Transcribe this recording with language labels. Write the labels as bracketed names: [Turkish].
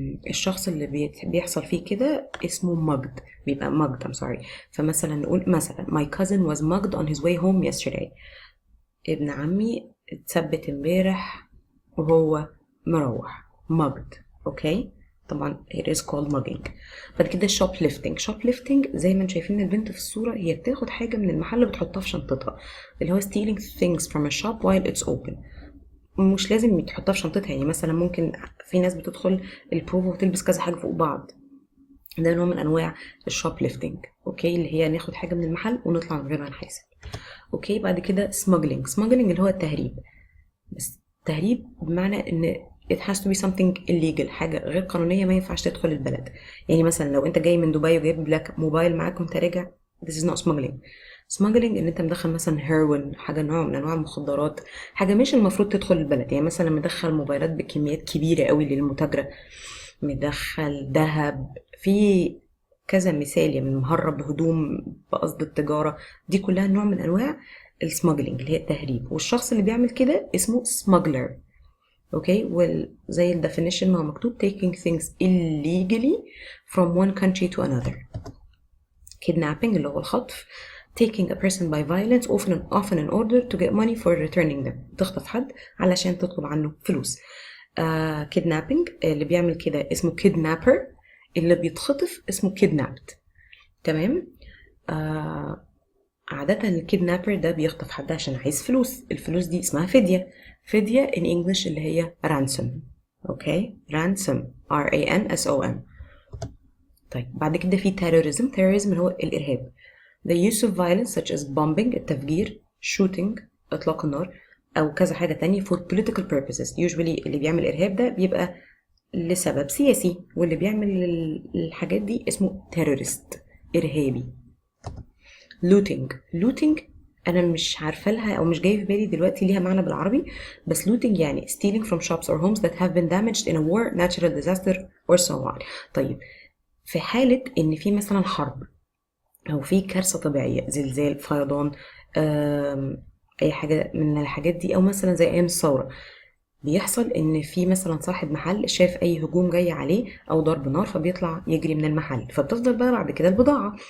[Arabic] الشخص اللي بيحصل فيه كده اسمه mugged، بيبقى mugged. [English] I'm sorry. [Arabic] فمثلا نقول مثلا [English] my cousin was mugged on his way home yesterday. [Arabic] ابن عمي اتثبت امبارح وهو مروح، mugged. اوكي، طبعا [English] it is called mugging. [Arabic] بعد كده shoplifting زي ما انتم شايفين البنت في الصورة، هي بتاخد حاجة من المحل بتحطها في شنطتها، اللي هو [English] stealing things from a shop while it's open. [Arabic] مش لازم تحطها في شنطتها، يعني مثلا ممكن في ناس بتدخل البروفا وتلبس كذا حاجة فوق بعض، ده نوع من انواع الشوبليفتنج. اوكي، اللي هي ناخد حاجة من المحل ونطلع من غير ما نحاسب. اوكي. بعد كده smuggling اللي هو التهريب، بس تهريب بمعنى ان [English] it has to be something illegal، [Arabic] حاجة غير قانونية ما ينفعش تدخل البلد. يعني مثلا لو انت جاي من دبي وجايب لك موبايل معاك وانت راجع، [English] this is not smuggling [Arabic] ان انت مدخل مثلا هيروين، حاجة نوع من انواع المخدرات، حاجة مش المفروض تدخل البلد. يعني مثلا مدخل موبايلات بكميات كبيرة قوي للمتاجرة، مدخل ذهب، في كذا مثال، يعني مهرب هدوم بقصد التجارة، دي كلها نوع من انواع السماجلينج اللي هي التهريب. والشخص اللي بيعمل كده اسمه smuggler. اوكي، وزي الديفينيشن ما هو مكتوب [English] taking things illegally from one country to another. [Arabic] kidnapping اللي هو الخطف. [English] taking a person by violence often in order to get money for returning them. [Arabic] تخطف حد علشان تطلب عنه فلوس. kidnapping اللي بيعمل كده اسمه kidnapper، اللي بيتخطف اسمه kidnapped. تمام. عادة الكيدنابر ده بيخطف حد عشان عايز فلوس، الفلوس دي اسمها فدية [English] in English [Arabic] اللي هي ransom. [English] Okay, ransom RANSOM. [Arabic] طيب بعد كده في terrorism اللي هو الإرهاب. [English] the use of violence such as bombing التفجير، shooting [Arabic] إطلاق النار، أو كذا حاجة تانية [English] for political purposes. [Arabic] usually اللي بيعمل إرهاب ده بيبقى لسبب سياسي، واللي بيعمل الحاجات دي اسمه terrorist، إرهابي. [English] looting [Arabic] انا مش عارفه لها او مش جاي في بالي دلوقتي ليها معنى بالعربي، بس [English] looting [Arabic] يعني [English] stealing from shops or homes that have been damaged in a war, natural disaster or so on. [Arabic] طيب في حالة ان في مثلا حرب او في كارثة طبيعية، زلزال، فيضان، اي حاجة من الحاجات دي، او مثلا زي ايام الثورة، بيحصل ان في مثلا صاحب محل شاف اي هجوم جاي عليه او ضرب نار فبيطلع يجري من المحل، فبتفضل بقى بعد كده البضاعة.